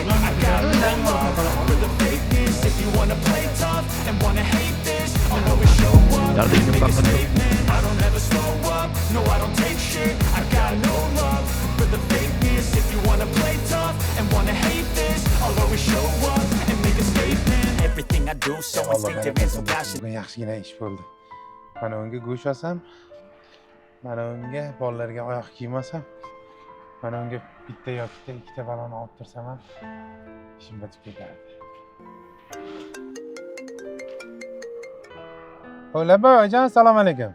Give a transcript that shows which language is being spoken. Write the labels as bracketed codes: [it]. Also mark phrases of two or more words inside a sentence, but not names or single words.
[en] I got no love for the fakeness. If you wanna play tough and wanna hate this, I'll always show up. Make a statement. I don't ever slow up, no I don't take shit. I got no love for the fakeness. If you wanna play tough and wanna hate this, I'll always show up and make a statement. Everything I do so instinctive and so passionate. [uz] Bugun yaxshigina ish bo'ldi. Mana unga go'sht olsam, mana unga bolalarga oyoq kiyim olsam, mana unga bitta yoki ikkita balon olib tursam ham ishim bitib ketardi. Hola bobojon, assalomu alaykum.